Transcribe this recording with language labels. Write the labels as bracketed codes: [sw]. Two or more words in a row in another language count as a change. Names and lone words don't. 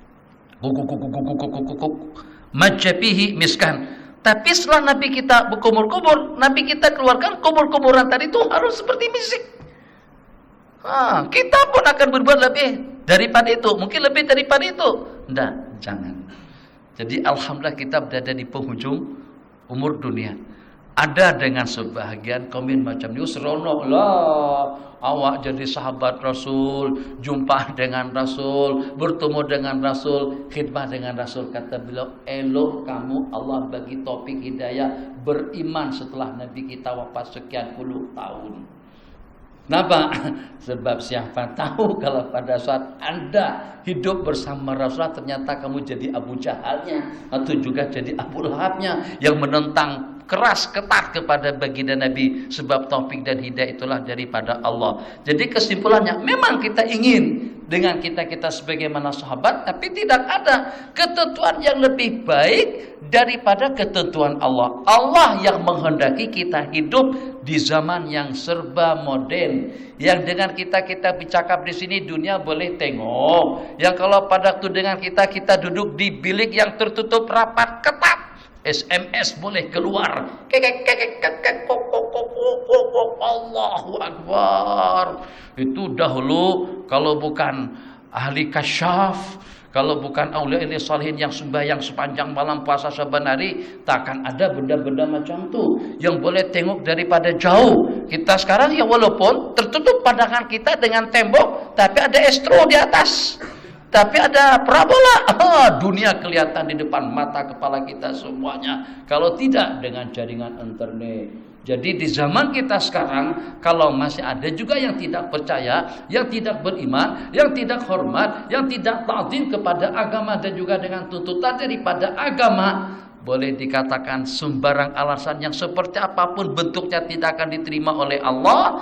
[ar] Majabihi miskan. [ms] Tapi setelah Nabi kita berkumur-kumur, Nabi kita keluarkan kumur-kumuran tadi itu harus seperti misik. Kita pun akan berbuat lebih daripada itu, mungkin lebih daripada itu. Jangan. Jadi alhamdulillah kita berada di penghujung umur dunia. Ada dengan sebahagian komen macam ini, seronok lah awak jadi sahabat Rasul, jumpa dengan Rasul, bertemu dengan Rasul, khidmah dengan Rasul. Kata beliau, elok kamu Allah bagi taufik hidayah beriman setelah Nabi kita wafat sekian puluh tahun. Kenapa? Sebab siapa tahu kalau pada saat Anda hidup bersama Rasulullah ternyata kamu jadi Abu Jahalnya atau juga jadi Abu Lahabnya yang menentang keras ketat kepada baginda Nabi. Sebab taufik dan hidayah itulah daripada Allah. Jadi kesimpulannya, memang kita ingin dengan kita sebagaimana sahabat, tapi tidak ada ketentuan yang lebih baik daripada ketentuan Allah. Allah yang menghendaki kita hidup di zaman yang serba modern, yang dengan kita bercakap di sini dunia boleh tengok, yang kalau pada waktu dengan kita duduk di bilik yang tertutup rapat ketat, SMS boleh keluar. [ar] Allahu Akbar. [ms] Itu dahulu kalau bukan ahli kasyaf, kalau bukan [ar] aulia salihin [ms] yang sembahyang sepanjang malam, puasa saban hari, takkan ada benda-benda macam tu yang boleh tengok daripada jauh. Kita sekarang ya walaupun tertutup pandangan kita dengan tembok, tapi ada estro di atas. Tapi ada parabola, dunia kelihatan di depan mata kepala kita semuanya. Kalau tidak dengan jaringan internet. Jadi di zaman kita sekarang, kalau masih ada juga yang tidak percaya, yang tidak beriman, yang tidak hormat, yang tidak ta'zim kepada agama dan juga dengan tuntutan daripada agama, boleh dikatakan sembarang alasan yang seperti apapun bentuknya tidak akan diterima oleh Allah.